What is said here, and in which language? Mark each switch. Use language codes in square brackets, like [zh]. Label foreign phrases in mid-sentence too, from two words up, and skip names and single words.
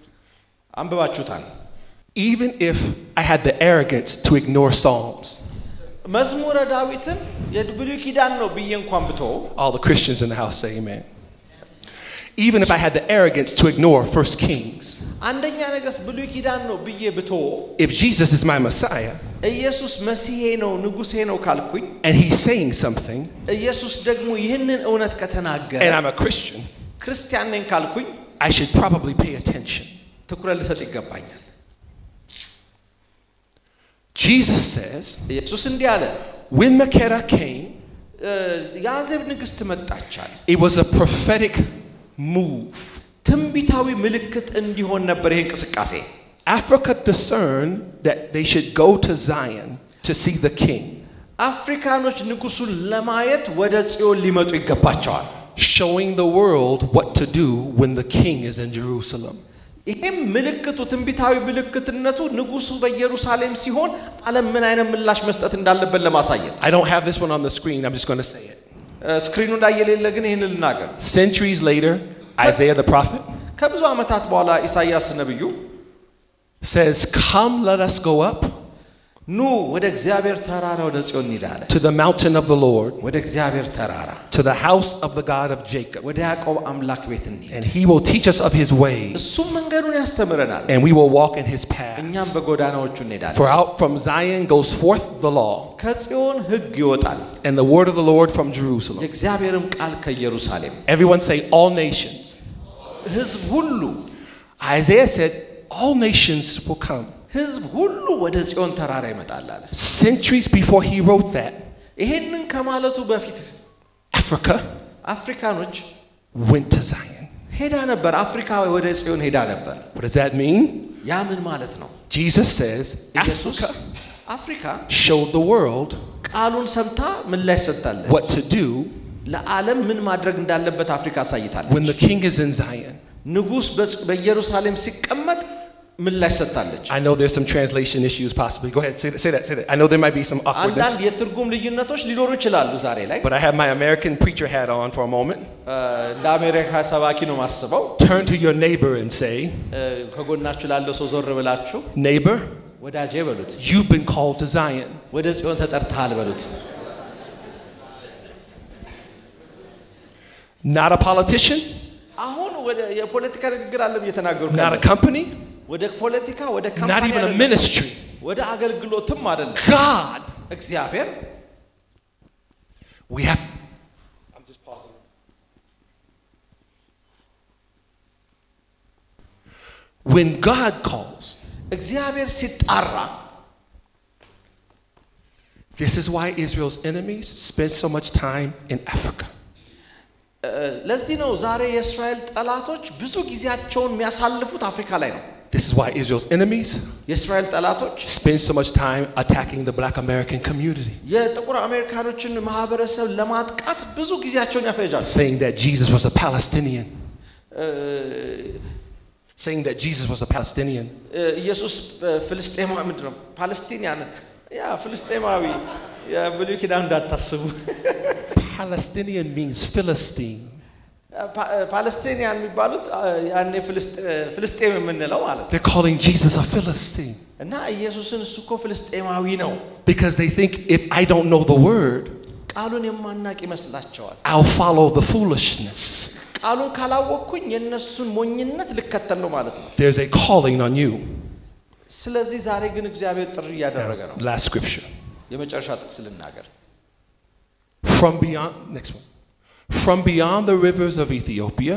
[am] አንብባችሁታል [en] Even if I had the arrogance to ignore Psalms, [am] መዝሙረ ዳዊትን የብሉይ ኪዳን ነው ብዬ እንኳን ብቶ [en] all the Christians in the house say amen. Even if I had the arrogance to ignore 1 Kings, [am] አንደኛ ነገሥት ብሉይ ኪዳን ነው ብዬ ብቶ [en] if Jesus is my Messiah [am] ኢየሱስ መሲሄ ነው ንጉሴ ነው ካልኩኝ [en] and he's saying something [am] ኢየሱስ ደግሞ ይህንን እውነት ከተናገረ [en] and I'm a Christian, [am] ክርስቲያን ነኝ ካልኩኝ [en] I should probably pay attention. [am] ትኩረት ልሰጥ ይገባኛል። [en] Jesus says, [am] ኢየሱስ እንዲህ አለ [en] when Makeda came, [am] ያዜብ ንግሥት መጣች አለ [en] it was a prophetic move. [am] ትንቢታዊ ምልክት እንዲሆን ነበር ይሄ እንቅስቃሴ [en] Africa discerned that they should go to Zion to see the king. [am] አፍሪካኖች ንጉሱን ለማየት ወደ ጽዮን ሊመጡ ይገባቸዋል [en] Showing the world what to do when the king is in Jerusalem. [am] ይሄም ምልክቱ ትንቢታዊ ምልክትነቱ ንጉሱ በኢየሩሳሌም ሲሆን ዓለም ምን አይነት ምላሽ መስጠት እንዳለበት ለማሳየት [en] I don't have this one on the screen, I'm just going to say it. [am] ስክሪኑ ላይ የሌለ ግን ይሄን ልናገር [en] Centuries later, Isaiah the prophet [am] ከብዙ ዓመታት በኋላ ኢሳይያስ ነብዩ [en] says, "Come, let us go up [am] ኑ ወደ እግዚአብሔር ተራራ ወደ ጽዮን እንሂዳለን [en] to the mountain of the Lord, [am] ወደ እግዚአብሔር ተራራ [en] to the house of the God of Jacob, [am] ወደ ያዕቆብ አምላክ ቤት እንሂድ [en] and he will teach us of his ways, [am] እሱም መንገዱን ያስተምረናል [en] and we will walk in his [am] እኛም [en] paths. [am] በጎዳናዎቹ እንሄዳለን [en] For out from Zion goes forth the law, [am] ከጽዮን ሕግ ይወጣል [en] and the word of the Lord from Jerusalem." [am] የእግዚአብሔርም ቃል ከኢየሩሳሌም [en] Everyone say, all nations. [am] ሕዝብ ሁሉ [en] Isaiah said, all nations will come. [am] ሕዝብ ሁሉ ወደ ጽዮን ተራራ ይመጣል አለ [en] Centuries before he wrote that, [am] ይሄንን ከማለቱ በፊት [en] Africa [am] አፍሪካኖች [en] went to Zion. [am] ሄዳ ነበር አፍሪካ ወደ ጽዮን ሄዳ ነበር [en] What does that mean? [am] ያ ምን ማለት ነው [en] Jesus says, [am] ኢየሱስ [en] Africa [am] አፍሪካ [en] showed the world [am] ቃሉን ሰምታ ምላሽ ሰጣለች [en] what to do [am] ለዓለም ምን ማድረግ እንዳለበት አፍሪካ አሳይታለች [en] when the king is in Zion. [am] ንጉስ በኢየሩሳሌም ሲቀመጥ ምላሽ ሰጣለች [en] I know there's some translation issues possibly. Go ahead, say that. I know there might be some awkwardness. [am] አንዳንድ የትርጉም ልዩነቶች ሊኖሩ ይችላሉ ዛሬ ላይ [en] But I have my American preacher hat on for a moment. [am] እንደ አሜሪካ ሰባኪ ነው ማስበው [en] Turn to your neighbor and say, [am] ከጎናችሁ ላለው ሰው ዞር ብላችሁ [en] neighbor, [am] ወዳጄ በሉት [en] you've been called to Zion. [am] ወደ ጽዮን ተጠርተሃል በሉት [en] Not a politician, [am] አሁን ወደ የፖለቲካ ንግግር አለም እየተናገርኩ [en] not a company, [am] ወደ ፖለቲካ ወደ [en] not [am] ካምፓኒ [en] even a ministry. [am] ወደ አገልግሎትም አይደለም [en] God. [am] እግዚአብሔር [en] We have. I'm just pausing. When God calls, [am] እግዚአብሔር ሲጣራ [en] this is why Israel's enemies spend so much time in Africa. [am] ለዚህ ነው ዛሬ የእስራኤል ጠላቶች ብዙ ጊዜያቸውን የሚያሳልፉት አፍሪካ ላይ ነው [en] This is why Israel's enemies [am] የእስራኤል ጠላቶች [en] spend so much time attacking the black American community, [am] የጥቁር አሜሪካኖችን ማህበረሰብ ለማጥቃት ብዙ ጊዜያቸውን ያፈጃሉ [en] saying that Jesus was a Palestinian. Saying that Jesus was a Palestinian. [am] ኢየሱስ ፍልስጤማዊ ምንድነው ፓለስቲኒያን ያ ፍልስጤማዊ የብሉይ ኪዳን እንዳታስቡ [en] Palestinian means Philistine. [am] ፓለስቲኒያን የሚባሉት ያኔ ፍልስጤም የምንለው ማለት [en] They're calling Jesus a Philistine [am] እና ኢየሱስን እሱ እኮ ፍልስጤማዊ ነው [en] because they think if I don't know the word, [am] ቃሉን የማናቅ ይመስላቸዋል [en] I'll follow the foolishness. [am] ቃሉን ካላወቅኩኝ የነሱን ሞኝነት ልከተል ነው ማለት ነው [en] There's a calling on you. [am] ስለዚህ ዛሬ ግን እግዚአብሔር ጥሪ ያደረገ ነው [en] Last scripture. [am] የመጨረሻ ጥቅስ ልናገር [en] From beyond, next one. From beyond the rivers of Ethiopia,